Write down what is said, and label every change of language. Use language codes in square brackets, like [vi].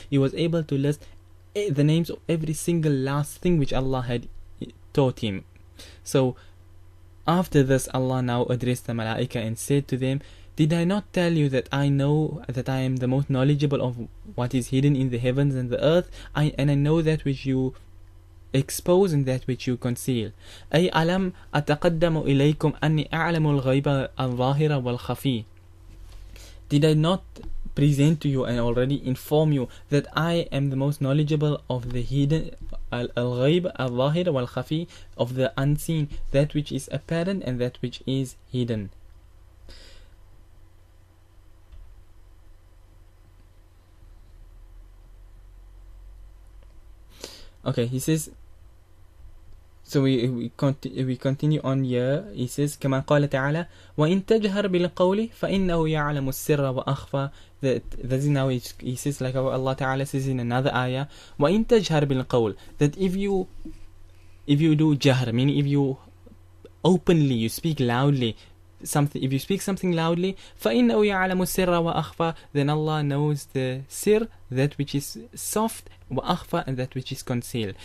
[en] He was able to list the names of every single last thing which Allah had taught him. So after this, Allah now addressed the Malaika and said to them, did I not tell you that I know that I am the most knowledgeable of what is hidden in the heavens and the earth, and I know that which you expose and that which you conceal. [ar] أي ألم أتقدم إليكم أني أعلم الغيب الظاهر والخفي. [en] Did I not present to you and already inform you that I am the most knowledgeable of the hidden, [ar] al-ghayb al-zahir wal-khafi, [en] of the unseen, that which is apparent and that which is hidden. Okay, he says, so we continue on here. He says, [ar] كما قال تعالى وإن تجهر بالقول فإنه يعلم السر وأخفى. [en] That is now he says, like how Allah Ta'ala says in another ayah, [ar] وإن تجهر بالقول, [en] that if you do jahr, meaning if you openly, you speak loudly, if you speak something loudly, [ar] فإنه يعلم السر وأخفى, [en] then Allah knows the sir, that which is soft, [ar] وأخفى, [en] and that which is concealed.